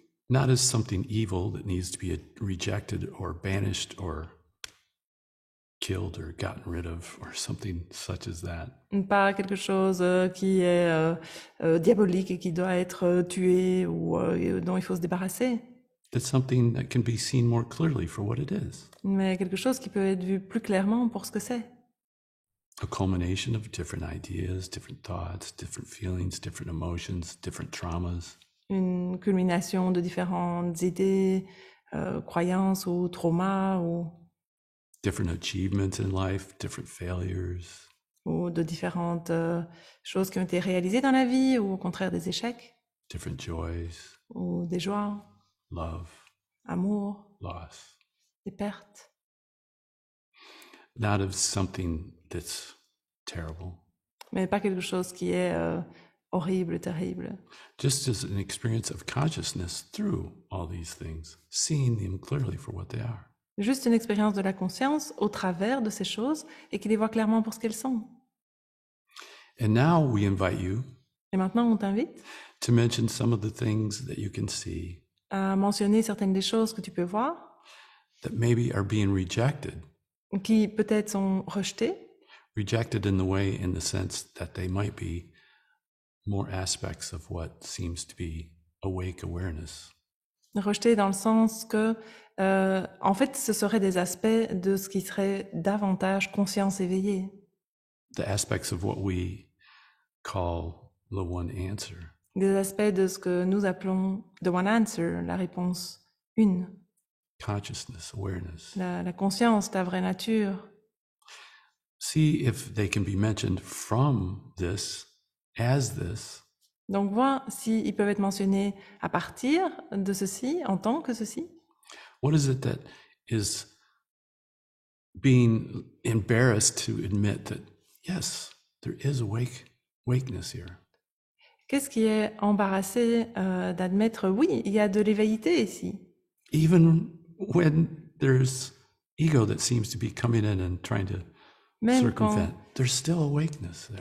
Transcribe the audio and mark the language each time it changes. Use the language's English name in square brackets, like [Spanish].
[English] Not as something evil that needs to be rejected or banished or killed or gotten rid of or something such as that. [French] Pas quelque chose qui est diabolique et qui doit être tué ou dont il faut se débarrasser. [English] That's something that can be seen more clearly for what it is. [French] Mais quelque chose qui peut être vu plus clairement pour ce que c'est. [English] A culmination of different ideas, different thoughts, different feelings, different emotions, different traumas. [French] Une culmination de différentes idées, croyances ou traumas ou [English] different achievements in life, different failures. [French] Ou de différentes choses qui ont été réalisées dans la vie ou au contraire des échecs. [English] Different joys. [French] Ou des joies. [English] Love. [French] Amour. [English] Loss. [French] Des pertes. [English] Not of something that's terrible. [French] Mais pas quelque chose qui est horrible, terrible. [English] Just as an experience of consciousness through all these things, seeing them clearly for what they are. [French] Juste une expérience de la conscience au travers de ces choses et qui les voit clairement pour ce qu'elles sont. [English] And now we invite you [French] et maintenant, on t'invite [English] to mention some of the things that you can see [French] à mentionner certaines des choses que tu peux voir [English] that maybe are being rejected. [French] Qui peut-être sont rejetées. [English] Rejected in the way, in the sense that they might be more aspects of what seems to be awake awareness. [French] Rejetées dans le sens que, en fait, ce seraient des aspects de ce qui serait davantage conscience éveillée. [English] The aspects of what we call the one answer. [French] Des aspects de ce que nous appelons [English] the one answer, [French] la réponse une. [English] Consciousness, awareness. [French] La conscience, ta vraie nature. [English] See if they can be mentioned from this, as this. [French] Donc, vois s'ils peuvent être mentionnés à partir de ceci, en tant que ceci. [English] What is it that is being embarrassed to admit that, yes, there is awakeness here? [French] Qu'est-ce qui est embarrassé d'admettre, oui, il y a de l'éveillité ici. [English] Even when there's ego that seems to be coming in and trying to circumvent, there's still awakeness there.